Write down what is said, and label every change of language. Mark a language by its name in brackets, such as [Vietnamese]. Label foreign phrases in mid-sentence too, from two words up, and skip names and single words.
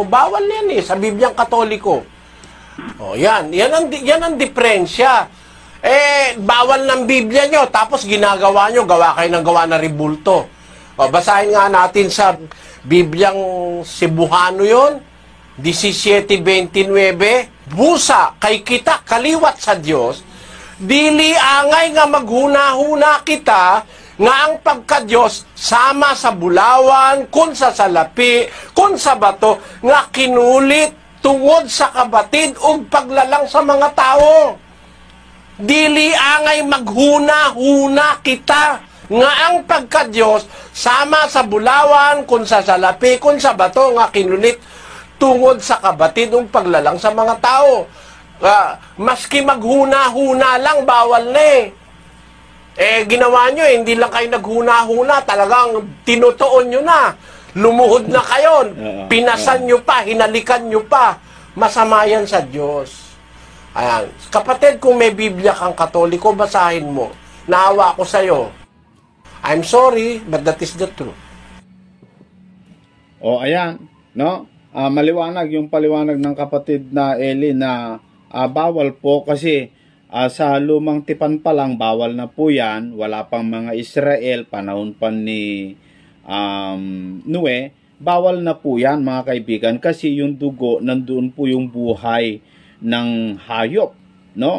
[Filipino] Bawal yan eh, sa Bibliang Katoliko. O yan ang diferensya. Bawal ng Biblia nyo, tapos ginagawa nyo, gawa kayo ng gawa na ribulto. O, basahin nga natin sa Bibliang Cebuano yon, 17:29, [Cebuano] busa kay kita kaliwat sa Dios, dili angay nga maghuna-huna kita nga ang pagka-Dios sama sa bulawan, kun sa salapi, kun sa bato, nga kinulit tungod sa kabatid ug paglalang sa mga tao. Dili angay maghuna-huna kita nga ang pagka-Diyos sama sa bulawan, kun sa salapi, kun sa bato, nga kinulit tungod sa kabatid ug paglalang sa mga tao. [Filipino] Maski maghuna-huna lang, bawal na eh. Ginawa nyo hindi lang kayo naghuna-huna, talagang tinutuon nyo na. Lumuhod na kayo, pinasan nyo pa, hinalikan nyo pa. Masama yan sa Diyos. Ayan. Kapatid, kung may Biblia kang Katoliko, basahin mo. Naawa ako sa'yo. [English] I'm sorry, but that is the truth. [Filipino] O, ayan, no? Maliwanag yung paliwanag ng kapatid na Eli na bawal po kasi sa lumang tipan pa lang, bawal na po yan. Wala pang mga Israel, panahon pa ni Noe, bawal na po yan mga kaibigan kasi yung dugo, nandoon po yung buhay ng hayop, no?